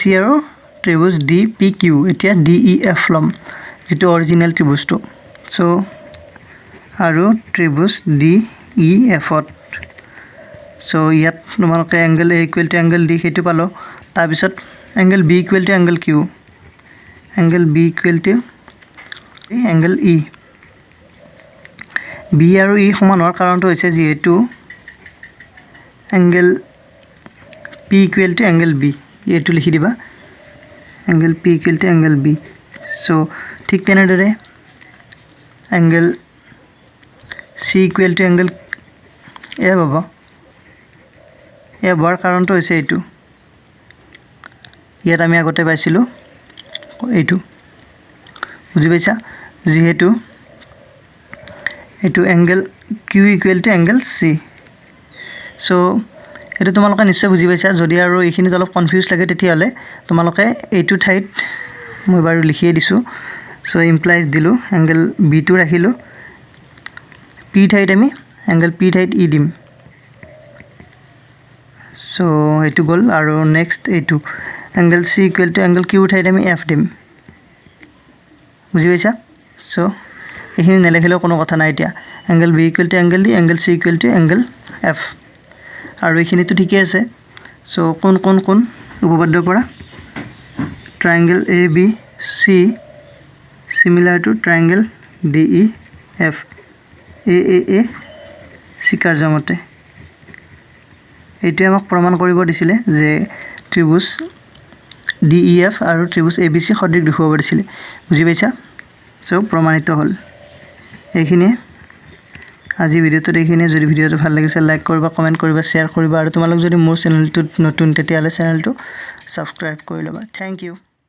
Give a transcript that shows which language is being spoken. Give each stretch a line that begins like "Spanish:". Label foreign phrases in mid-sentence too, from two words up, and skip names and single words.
Assamese: আৰু ত্ৰিভুজ DPQ এতিয়া DEF লম যেটো অৰিজিনাল ত্ৰিভুজটো সো আৰু ত্ৰিভুজ DEF ত সো ইয়াত তোমালোকে
English: angle A equal to angle D
Assamese: হেতু পালো তাৰ পিছত
English: angle B equal to angle Q angle B equal to angle E
Assamese: B আৰু E সমান হোৱাৰ কাৰণটো হৈছে যেহেতু
English: angle P equal to angle B
Assamese: এটো লিখি দিবা
English: angle P equal to angle B.
Assamese: So ঠিক তেনেদৰে
English: angle C equal to angle A
Assamese: হ'ব হোৱাৰ কাৰণটো হৈছে এইটো ইয়াত আমি আগতে পাইছিলোঁ এইটো বুজি পাইছা যিহেতু এইটো
English: angle Q equal to angle C.
Assamese: So এইটো তোমালোকে নিশ্চয় বুজি পাইছা যদি আৰু এইখিনিত অলপ কনফিউজ লাগে তেতিয়াহ'লে তোমালোকে এইটো ঠাইত মই বাৰু লিখিয়ে দিছোঁ
English: so implies
Assamese: দিলোঁ angle B টো ৰাখিলোঁ P ঠাইত আমি angle P ঠাইত E দিম সো এইটো গ'ল আৰু নেক্সট এইটো
English: angle C equal to angle Q
Assamese: ঠাইত আমি F দিম বুজি পাইছা সো এইখিনি নেলেখিলেও কোনো কথা নাই এতিয়া
English: angle B equal to angle D angle C equal to angle F
Assamese: আৰু এইখিনিতো ঠিকই আছে সো কোন উপপাদ্যৰ পৰা
English: triangle ABC similar to triangle DEF
Assamese: AAA C কাৰ্যমতে এইটো আমাক প্ৰমাণ কৰিব দিছিলে যে ত্ৰিভুজ DEF আৰু ত্ৰিভুজ ABC সদৃশ দেখুৱাব দিছিলে বুজি পাইছা সো প্ৰমাণিত হ'ল এইখিনি আজি ভিডিওটো এইখিনি যদি ভিডিওটো ভাল লাগিছে লাইক কৰিবা কমেন্ট কৰিবা শেয়াৰ কৰিবা আৰু তোমালোক যদি মোৰ চেনেলটো নতুন তেতিয়াহলে চেনেলটো সাবস্ক্ৰাইব কৰি লবা
English: thank you